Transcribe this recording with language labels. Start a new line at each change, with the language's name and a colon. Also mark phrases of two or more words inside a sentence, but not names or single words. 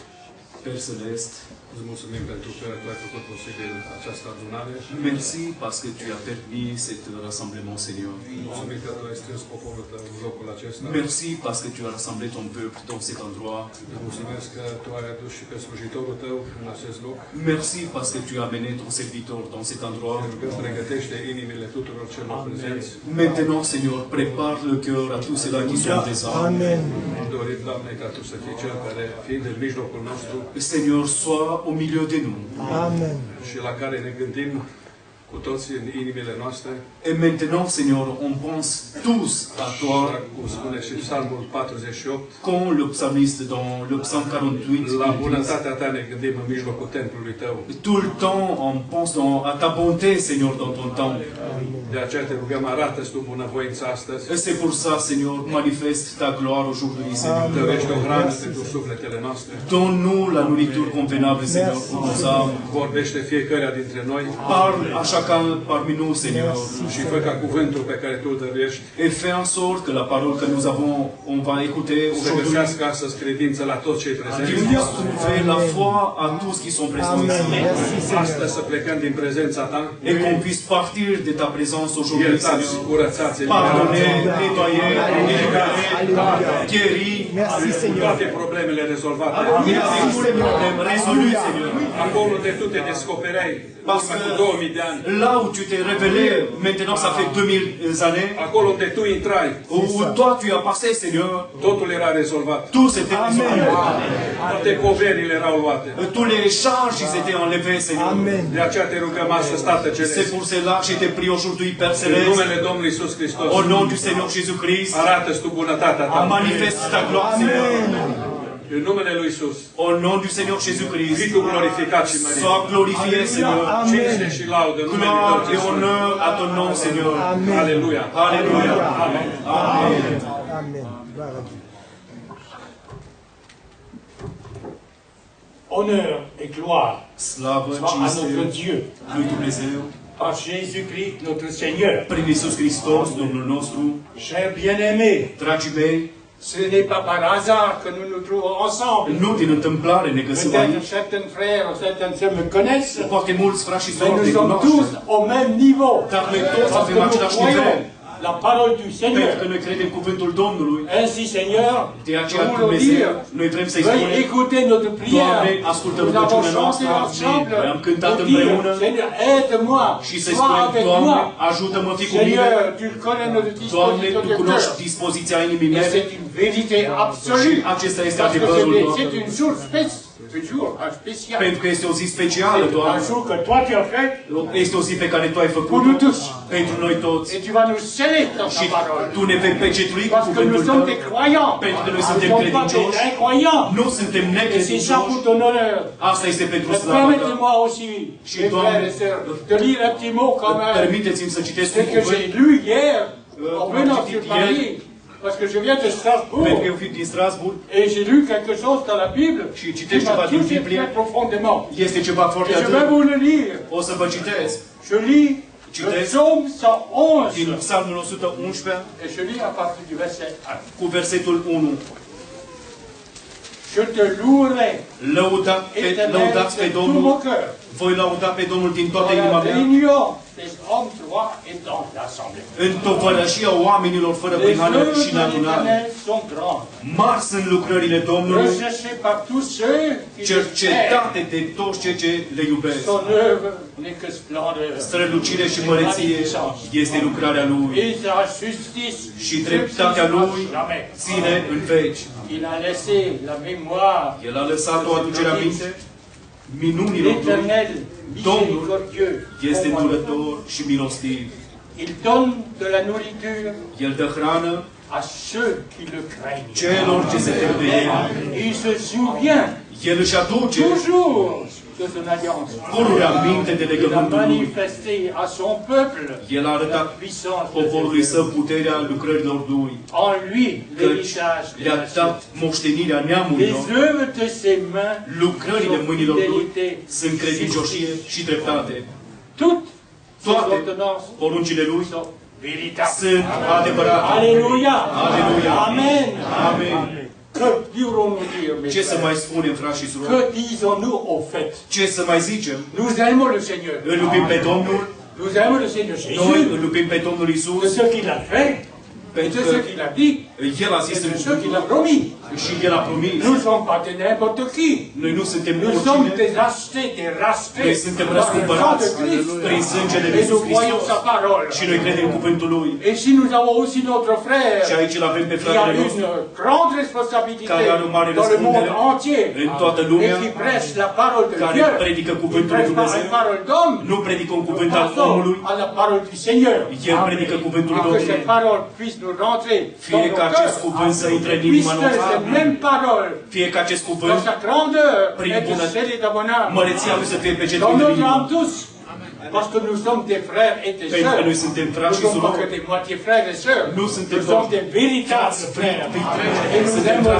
French: Père Céleste,
Romanian: îți mulțumim pentru că Tu ai făcut posibil această adunare.
French: merci parce que tu as permis cet rassemblement, Seigneur.
Romanian: Mulțumim că Tu ai strâns poporul Tău în locul acesta.
French: Merci parce que tu as rassemblé ton peuple dans cet endroit.
Romanian: Îți mulțumesc că Tu ai adus și pe slujitorul Tău în acest loc.
French: Merci parce que tu as amené ton serviteur dans cet endroit.
Romanian: Te rugăm, pregătește inimile tuturor celor prezenți.
French: Maintenant, Seigneur, prépare le cœur à tous ceux-là qui sont présents. Amen.
Romanian: Dorim, Doamne, ca Tu să fii Cel care, fiind în mijlocul nostru
French: Seigneur, sois au milieu de nous. Amen.
Romanian: și la care ne gândim cu toții în inimile noastre,
French: Et maintenant, Seigneur, on pense tous à toi,
Romanian: cum spune și Psalmul 48,
French: quand le psalmiste dans le psaume 48, la il dit,
Romanian: bunătatea Ta ne gândim în mijlocul templului Tău.
French: tout le temps on pense à ta bonté, Seigneur, dans ton temple.
Romanian: De aceea te rugăm, arată-ți Tu bunăvoința astăzi,
French: Et c'est pour ça, Seigneur, manifeste ta gloire aujourd'hui, Seigneur.
Romanian: dăruiește o hrană pentru sufletele noastre,
French: Donne-nous la nourriture convenable, Seigneur, pour nos âmes.
Romanian: vorbește fiecare dintre noi
French: Parle à chacun parmi nous, Seigneur.
Romanian: și fă ca cuvântul pe care Tu îl dăruiești
French: Et fais en sorte que la parole que nous avons, on va écouter
Romanian: să
French: aujourd'hui,
Romanian: găsească astăzi credință la toți cei
French: qu'il
Romanian: prezenți.
French: puisse trouver la foi à tous qui sont présents Amen. ici. Merci Seigneur.
Romanian: Astăzi să plecăm din prezența Ta,
French: Et qu'on puisse partir de ta présence aujourd'hui,
Romanian: iertați,
French: Seigneur.
Romanian: curățați,
French: Pardonner,
Romanian: eliberați,
French: nettoyer, délivrer, Alléluia. guérir. Merci
Romanian: cu
French: Seigneur.
Romanian: toate problemele rezolvate.
French: Merci pour les problèmes résolus, Seigneur.
Romanian: Acolo de Tu te descopereai
French: Parce
Romanian: urmă cu
French: que
Romanian: 2000 de ani.
French: là où tu t'es révélé, maintenant ça fait 2000 années,
Romanian: Acolo unde Tu intrai,
French: où toi tu as passé, Seigneur,
Romanian: totul era rezolvat.
French: tout s'était résolu.
Romanian: Toate poverile erau luate.
French: Tous les charges, ils étaient enlevés, Seigneur. Amen.
Romanian: De aceea te rugăm astăzi, Tată
French: C'est
Romanian: Ceresc,
French: pour cela que je te prie aujourd'hui, Père
Romanian: în
French: Céleste,
Romanian: numele Domnului Iisus Hristos,
French: au nom du Seigneur Jésus-Christ,
Romanian: arată-ți Tu bunătatea Ta.
French: manifeste ta gloire, Seigneur.
Romanian: În numele Lui Iisus,
French: Au nom du Seigneur
Romanian: fii
French: Jésus-Christ,
Romanian: Tu glorificat și mărit.
French: sois glorifié, Seigneur.
Romanian: Cinste și laudă în numele
French: Gloire
Romanian: Tău,
French: et
Romanian: Iisus.
French: honneur à ton nom, Seigneur. Amen.
Romanian: Aleluia.
French: Alléluia. Amen. Amen. Amen. Gloire à Dieu. Honneur et gloire
Romanian: Slavă,
French: soit à notre
Romanian: cinste
French: Dieu,
Romanian: lui Dumnezeu,
French: par Jésus-Christ notre Seigneur.
Romanian: prin Iisus Hristos, Domnul nostru.
French: Chers bien-aimés,
Romanian: Dragii mei,
French: ce n'est pas par hasard que nous nous trouvons ensemble.
Romanian: nu din întâmplare ne găsim
French: Peut-être
Romanian: aici.
French: certains frères ou certaines sœurs me connaissent,
Romanian: Poate mulți frați și
French: mais
Romanian: sori
French: nous
Romanian: ne
French: sommes
Romanian: cunoaște.
French: tous au même niveau.
Romanian: Dar noi toți
French: Parce
Romanian: avem
French: que nous
Romanian: același
French: croyons
Romanian: nivel.
French: la parole du
Romanian: Pentru
French: Seigneur.
Romanian: că noi credem cuvântul Domnului.
French: Ainsi, Seigneur,
Romanian: De aceea,
French: nous voulons
Romanian: Dumnezeu,
French: dire,
Romanian: noi vrem să-i
French: veuillez
Romanian: spunem,
French: écouter notre prière.
Romanian: Doamne, ascultă
French: Nous avons
Romanian: rugăciunea
French: chanté
Romanian: noastră,
French: ensemble
Romanian: noi am cântat
French: pour dire,
Romanian: împreună
French: Seigneur, aide-moi,
Romanian: și să-i
French: sois
Romanian: spunem,
French: avec
Romanian: Doamne,
French: moi.
Romanian: ajută-mă, fii cu mine.
French: Seigneur, tu connais notre
Romanian: Doamne,
French: disposition
Romanian: Tu
French: de
Romanian: cunoști
French: cœur.
Romanian: dispoziția inimii
French: Et
Romanian: mele
French: c'est une vérité
Romanian: și
French: absolue.
Romanian: acesta este
French: Parce que
Romanian: adevărul,
French: c'est
Romanian: Doamne.
French: une jour spécial.
Romanian: Pentru că este o zi specială,
French: Un
Romanian: Doamne.
French: jour que toi tu as fait
Romanian: Este o zi pe care Tu ai
French: pour
Romanian: făcut-o
French: nous tous.
Romanian: pentru noi toți.
French: Et tu vas nous sceller dans
Romanian: Și
French: ta parole.
Romanian: Tu ne vei pecetrui cu
French: Parce que nous
Romanian: cuvântul
French: sommes
Romanian: Tău.
French: des croyants.
Romanian: Pentru că noi
French: Nous ne
Romanian: suntem
French: sommes pas des
Romanian: credincioși.
French: incroyants.
Romanian: Nu suntem
French: Et c'est ça
Romanian: necredincioși.
French: pour ton honneur.
Romanian: Asta este pentru
French: Mais
Romanian: slava Ta.
French: permettez-moi aussi,
Romanian: Și,
French: mes
Romanian: Doamne,
French: frères et sœurs, de lire un petit mot quand même.
Romanian: Permiteți-mi să citesc
French: Ce
Romanian: un
French: que j'ai
Romanian: cuvânt.
French: lu hier, en
Romanian: am
French: venant
Romanian: citit
French: sur Paris, parce que je viens de Strasbourg,
Romanian: Pentru că eu fiu din Strasbourg,
French: et j'ai lu quelque chose dans la Bible
Romanian: Și
French: qui
Romanian: citești
French: m'a
Romanian: ceva din
French: touché
Romanian: Biblie.
French: très profondément.
Romanian: este ceva foarte
French: Et je vais
Romanian: adânc.
French: vous le lire.
Romanian: O să vă citesc
French: Je lis le
Romanian: Citez.
French: psaume 111
Romanian: din Psalmul 111
French: et je lis à partir du verset 1.
Romanian: cu versetul 1.
French: Je te louerai,
Romanian: Lăudați pe
French: Éternel, de tout
Romanian: Domnul,
French: mon cœur,
Romanian: voi lăuda pe Domnul din toată
French: dans
Romanian: inima
French: la
Romanian: mea,
French: réunion des hommes droits et dans l'assemblée.
Romanian: în tovărășia oamenilor fără
French: Les
Romanian: prihană
French: œuvres
Romanian: și
French: de
Romanian: în adunare.
French: l'Éternel sont grandes.
Romanian: Mari sunt lucrările Domnului,
French: Recherchées par tous ceux qui le aiment.
Romanian: cercetate de toți cei ce le iubesc.
French: Son œuvre n'est que splendeur.
Romanian: Strălucire și măreție este lucrarea Lui
French: Et sa justice
Romanian: și dreptatea Lui
French: jamais.
Romanian: ține în veci.
French: Il a laissé la mémoire
Romanian: El a lăsat o aducere aminte minunilor Lui.
French: l'Éternel
Romanian: Domnul
French: miséricordieux.
Romanian: este îndurător și milostiv.
French: Il donne de la nourriture
Romanian: El dă hrană
French: à ceux qui le craignent.
Romanian: celor ce se tem de El.
French: Il se souvient
Romanian: El își aduce
French: toujours de son alliance.
Romanian: pururea minte de
French: Il a
Romanian: legământul lui.
French: manifesté à son peuple
Romanian: El a
French: la
Romanian: arătat
French: puissance de
Romanian: poporului
French: Dieu.
Romanian: său puterea lucrărilor lui,
French: En lui,
Romanian: căci
French: l'héritage de
Romanian: le-a
French: la
Romanian: dat moștenirea neamurilor.
French: Les œuvres de ses mains
Romanian: Lucrările
French: sont
Romanian: mâinilor lui
French: fidélité,
Romanian: sunt credincioșie și dreptate.
French: toutes ses
Romanian: Toate
French: ordonnances
Romanian: poruncile lui
French: sont véritables.
Romanian: sunt adevărate.
French: Alléluia.
Romanian: Aleluia.
French: Amen.
Romanian: Amen.
French: Que dirons-nous dire, mes
Romanian: Ce să
French: frères?
Romanian: mai spunem, frați și surori?
French: Que disons-nous au fait?
Romanian: Ce să mai zicem?
French: Nous aimons le Seigneur.
Romanian: Îl iubim pe Domnul,
French: Nous aimons le Seigneur
Romanian: noi
French: Jésus.
Romanian: îl iubim pe Domnul
French: De
Romanian: Isus,
French: ce qu'il a fait, et
Romanian: pentru
French: de
Romanian: că
French: ce qu'il a dit,
Romanian: El a zis
French: et
Romanian: în
French: de ce qu'il a
Romanian: cuvântul
French: promis.
Romanian: și El a promis.
French: Nous ne sommes pas de n'importe qui.
Romanian: Noi nu suntem
French: Nous sommes
Romanian: oricine,
French: des achetés, des rachetés
Romanian: noi suntem
French: par le sang
Romanian: răscumpărați
French: de Christ.
Romanian: prin sângele lui
French: Et
Romanian: Iisus
French: nous croyons
Romanian: Hristos
French: sa parole.
Romanian: și noi credem în cuvântul Lui.
French: Et si nous avons aussi notre frère
Romanian: Și aici îl avem pe
French: qui a
Romanian: fratele nostru,
French: une grande responsabilité
Romanian: care are o mare
French: dans le monde
Romanian: răspundere
French: entier
Romanian: în toată
French: et
Romanian: lumea,
French: qui prêche la parole de
Romanian: care
French: Dieu,
Romanian: predică
French: qui
Romanian: cuvântul lui
French: prêche pas
Romanian: Dumnezeu,
French: une parole d'homme,
Romanian: nu predică un cuvânt al
French: passons
Romanian: omului,
French: à la parole du Seigneur.
Romanian: El predică cuvântul
French: Pour que
Romanian: Domnului.
French: cette parole puisse nous rentrer dans
Romanian: Fie
French: nos
Romanian: ca acest
French: cœurs,
Romanian: cuvânt să intre în inima
French: puisque
Romanian: noastră,
French: cette même parole,
Romanian: fie ca acest
French: dans
Romanian: cuvânt,
French: sa grandeur,
Romanian: prin
French: est
Romanian: bună-
French: scellée dans mon âme,
Romanian: măreția lui să fie
French: dans
Romanian: pecetuită în
French: notre
Romanian: inimă.
French: âme tous, parce que nous sommes des frères et des
Romanian: Pentru că
French: sœurs.
Romanian: noi suntem
French: Nous
Romanian: frați
French: ne
Romanian: și
French: sommes pas que
Romanian: surori.
French: des moitiés frères et sœurs.
Romanian: Nu suntem
French: Nous sommes des véritables frères. Et nous
Romanian: Suntem
French: aimons